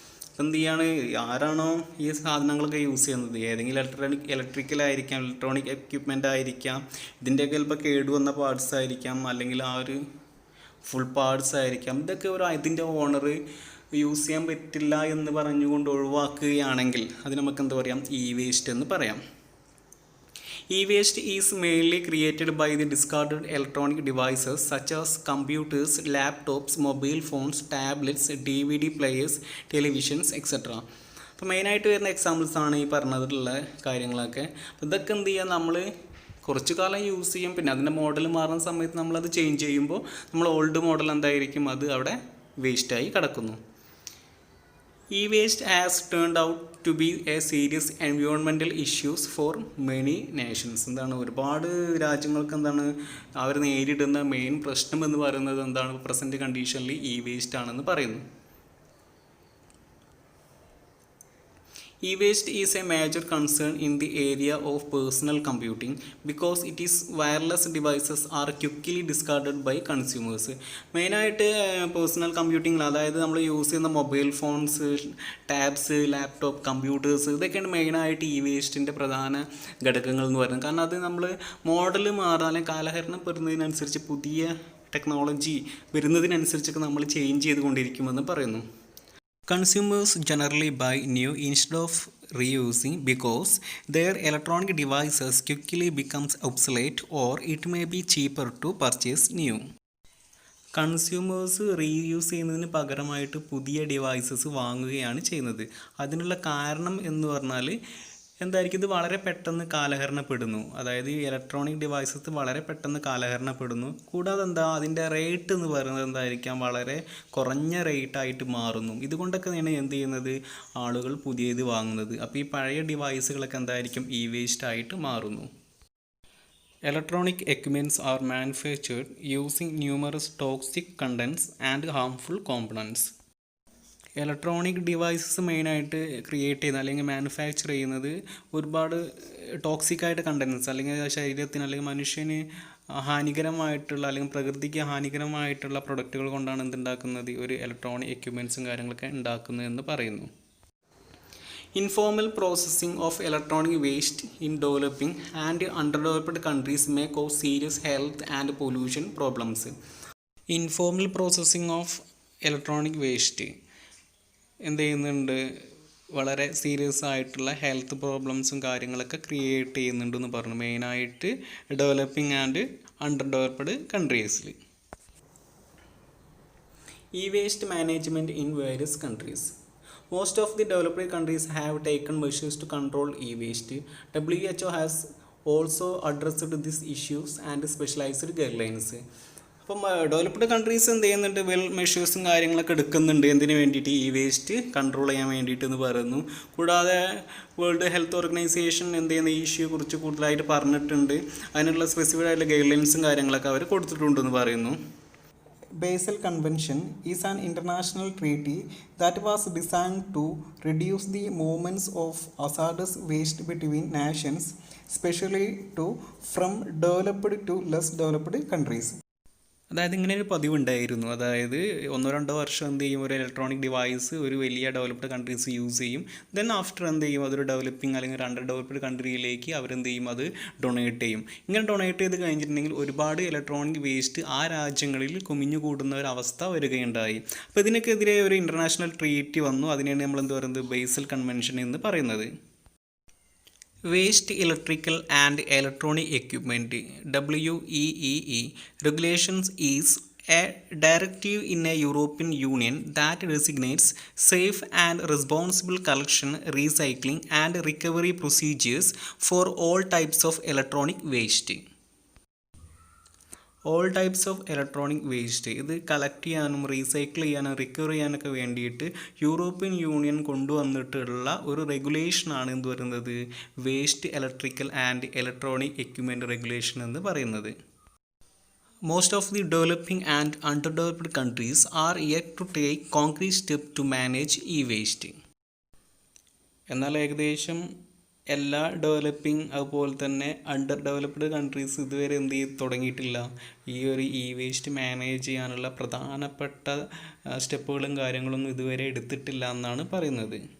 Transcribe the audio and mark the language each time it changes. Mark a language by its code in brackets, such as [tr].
[ml] അപ്പം എന്ത് ചെയ്യാണ്, ആരാണോ ഈ സാധനങ്ങളൊക്കെ യൂസ് ചെയ്യുന്നത്, ഏതെങ്കിലും ഇലക്ട്രിക്കലായിരിക്കാം, ഇലക്ട്രോണിക് എക്യുപ്മെൻ്റ് ആയിരിക്കാം, ഇതിൻ്റെയൊക്കെ ചിലപ്പോൾ കേടുവന്ന പാർട്സ് ആയിരിക്കാം, അല്ലെങ്കിൽ ആ ഒരു ഫുൾ പാർട്സ് ആയിരിക്കാം. ഇതൊക്കെ ഇതിൻ്റെ ഓണർ യൂസ് ചെയ്യാൻ പറ്റില്ല എന്ന് പറഞ്ഞുകൊണ്ട് ഒഴിവാക്കുകയാണെങ്കിൽ അത് നമുക്ക് എന്താ പറയാം, ഇ വേസ്റ്റ് എന്ന് പറയാം. [en] E-waste is mainly created by the discarded electronic devices such as computers, laptops, mobile phones, tablets, DVD players, televisions, etc. [ml] അപ്പോൾ മെയിനായിട്ട് വരുന്ന എക്സാമ്പിൾസ് ആണ് ഈ പറഞ്ഞതിലുള്ള കാര്യങ്ങളൊക്കെ. അപ്പോൾ ഇതൊക്കെ എന്ത് ചെയ്യുക, നമ്മൾ കുറച്ച് കാലം യൂസ് ചെയ്യും, പിന്നെ അതിൻ്റെ മോഡൽ മാറുന്ന സമയത്ത് നമ്മളത് ചേഞ്ച് ചെയ്യുമ്പോൾ നമ്മൾ ഓൾഡ് മോഡൽ എന്തായിരിക്കും, അത് അവിടെ വേസ്റ്റായി കിടക്കുന്നു. [en] E-waste has turned out to be a serious environmental issues for many nations. [ml] എന്താണ്, ഒരുപാട് രാജ്യങ്ങൾക്ക് എന്താണ് അവർ നേരിടുന്ന മെയിൻ പ്രശ്നം എന്ന് പറയുന്നത് എന്താണ്, പ്രസൻറ്റ് കണ്ടീഷനിൽ ഇ വേസ്റ്റ് ആണെന്ന് പറയുന്നു. [en] E-waste is a major concern in the area of personal computing because it is wireless devices are quickly discarded by consumers. [ml] മെയിനായിട്ട് പേഴ്സണൽ കമ്പ്യൂട്ടിങ്ങിൽ, അതായത് നമ്മൾ യൂസ് ചെയ്യുന്ന mobile phones, tabs, laptop, computers, ഇതൊക്കെയാണ് മെയിനായിട്ട് E വേസ്റ്റിൻ്റെ പ്രധാന ഘടകങ്ങൾ എന്ന് പറയുന്നത്. കാരണം അത് നമ്മൾ മോഡൽ മാറാൻ, അല്ലെങ്കിൽ കാലഹരണം പെടുന്നതിനനുസരിച്ച് പുതിയ ടെക്നോളജി വരുന്നതിനനുസരിച്ചൊക്കെ നമ്മൾ ചേഞ്ച് ചെയ്തുകൊണ്ടിരിക്കുമെന്ന് പറയുന്നു. [en] Consumers generally buy new instead of reusing because their electronic devices quickly becomes obsolete or it may be cheaper to purchase new. [ml] Consumers reuse ചെയ്യുന്നതിന് പകരമായിട്ട് പുതിയ ഡിവൈസസ് വാങ്ങുകയാണ് ചെയ്യുന്നത്. അതിനുള്ള കാരണം എന്ന് പറഞ്ഞാൽ എന്തായിരിക്കും, ഇത് വളരെ പെട്ടെന്ന് കാലഹരണപ്പെടുന്നു. അതായത് ഈ ഇലക്ട്രോണിക് ഡിവൈസസ് വളരെ പെട്ടെന്ന് കാലഹരണപ്പെടുന്നു. കൂടാതെ എന്താ, അതിൻ്റെ റേറ്റ് എന്ന് പറയുന്നത് എന്തായിരിക്കാം, വളരെ കുറഞ്ഞ റേറ്റായിട്ട് മാറുന്നു. ഇതുകൊണ്ടൊക്കെയാണ് എന്ത് ചെയ്യുന്നത്, ആളുകൾ പുതിയത് വാങ്ങുന്നത്. അപ്പോൾ ഈ പഴയ ഡിവൈസുകളൊക്കെ എന്തായിരിക്കും, ഇ വേസ്റ്റ് ആയിട്ട് മാറുന്നു. [en] Electronic equipments are manufactured using numerous toxic contents and harmful components. [ml] Electronic devices മെയിനായിട്ട് ക്രിയേറ്റ് ചെയ്യുന്ന അല്ലെങ്കിൽ മാനുഫാക്ചർ ചെയ്യുന്നത് ഒരുപാട് ടോക്സിക്കായിട്ട് കണ്ടൻസ്, അല്ലെങ്കിൽ ശരീരത്തിന് അല്ലെങ്കിൽ മനുഷ്യന് ഹാനികരമായിട്ടുള്ള അല്ലെങ്കിൽ പ്രകൃതിക്ക് ഹാനികരമായിട്ടുള്ള പ്രൊഡക്റ്റുകൾ കൊണ്ടാണ് എന്തുണ്ടാക്കുന്നത്, ഒരു ഇലക്ട്രോണിക് എക്യുപ്മെൻറ്റ്സും കാര്യങ്ങളൊക്കെ ഉണ്ടാക്കുന്നതെന്ന് പറയുന്നു. [en] Informal processing of electronic waste in developing and underdeveloped countries may cause serious health and pollution problems. Informal processing of electronic waste [ml] എന്ത് ചെയ്യുന്നുണ്ട്, വളരെ സീരിയസ് ആയിട്ടുള്ള ഹെൽത്ത് പ്രോബ്ലംസും കാര്യങ്ങളൊക്കെ ക്രിയേറ്റ് ചെയ്യുന്നുണ്ടെന്ന് പറഞ്ഞു, മെയിനായിട്ട് developing and under developed കൺട്രീസിൽ. [en] E waste management in various countries. Most of the developed countries have taken measures to control e-waste. WHO has also addressed these issues and specialized guidelines. [ml] അപ്പം developed countries എന്ത് ചെയ്യുന്നുണ്ട്, മെഷേഴ്സും കാര്യങ്ങളൊക്കെ എടുക്കുന്നുണ്ട്. എന്തിനു വേണ്ടിയിട്ട്, ഈ waste control ചെയ്യാൻ വേണ്ടിയിട്ട് എന്ന് പറയുന്നു. കൂടാതെ വേൾഡ് ഹെൽത്ത് ഓർഗനൈസേഷൻ എന്ത് ചെയ്യുന്ന ഈ ഇഷ്യൂ കുറിച്ച് കൂടുതലായിട്ട് പറഞ്ഞിട്ടുണ്ട്. അതിനുള്ള സ്പെസിഫിക് ആയിട്ടുള്ള ഗൈഡ്ലൈൻസും കാര്യങ്ങളൊക്കെ അവർ കൊടുത്തിട്ടുണ്ടെന്ന് പറയുന്നു. [en] Basel Convention is an international treaty that was designed to reduce the movements of hazardous waste between nations, especially from developed to less developed countries. [ml] അതായത് ഇങ്ങനെ ഒരു പതിവുണ്ടായിരുന്നു. അതായത് 1-2 വർഷം എന്ത് ചെയ്യും, ഒരു ഇലക്ട്രോണിക് ഡിവൈസ് ഒരു വലിയ ഡെവലപ്ഡ് കൺട്രീസ് യൂസ് ചെയ്യും. ദെൻ ആഫ്റ്റർ എന്ത് ചെയ്യും, അതൊരു ഡെവലപ്പിംഗ് അല്ലെങ്കിൽ ഒരു അണ്ടർ ഡെവലപ്ഡ് കൺട്രിയിലേക്ക് അവരെന്ത് ചെയ്യും, അത് ഡൊണേറ്റ് ചെയ്യും. ഇങ്ങനെ ഡൊണേറ്റ് ചെയ്ത് കഴിഞ്ഞിട്ടുണ്ടെങ്കിൽ ഒരുപാട് ഇലക്ട്രോണിക് വേസ്റ്റ് ആ രാജ്യങ്ങളിൽ കുമിഞ്ഞു കൂടുന്ന ഒരു അവസ്ഥ വരികയുണ്ടായി. അപ്പോൾ ഇതിനൊക്കെതിരെ ഒരു ഇൻ്റർനാഷണൽ ട്രീറ്റി വന്നു. അതിനെയാണ് നമ്മൾ എന്ത് പറയുന്നത്, ബേസൽ കൺവെൻഷൻ എന്ന് പറയുന്നത്. [en] Waste Electrical and Electronic Equipment WEEE regulations is a directive in a European Union that designates safe and responsible collection, recycling and recovery procedures for all types of electronic waste. All types of electronic waste [ml] ഇത് collect ചെയ്യാനും recycle ചെയ്യാനും recover ചെയ്യാനൊക്കെ വേണ്ടിയിട്ട് European union കൊണ്ടുവന്നിട്ടുള്ള ഒരു റെഗുലേഷനാണ് എന്ത് പറയുന്നത് waste electrical and electronic equipment regulation എന്ന് പറയുന്നത്. [en] Most of the developing and underdeveloped countries are yet to take concrete steps to manage e-waste. [ml] എന്നാൽ ഏകദേശം എല്ലാ ഡെവലപ്പിംഗ് അതുപോലെ തന്നെ അണ്ടർ ഡെവലപ്ഡ് കൺട്രീസ് ഇതുവരെ എന്ത് ചെയ്ത് തുടങ്ങിയിട്ടില്ല, ഈ ഒരു ഇ വേസ്റ്റ് മാനേജ് ചെയ്യാനുള്ള പ്രധാനപ്പെട്ട സ്റ്റെപ്പുകളും കാര്യങ്ങളൊന്നും ഇതുവരെ എടുത്തിട്ടില്ല എന്നാണ് പറയുന്നത്.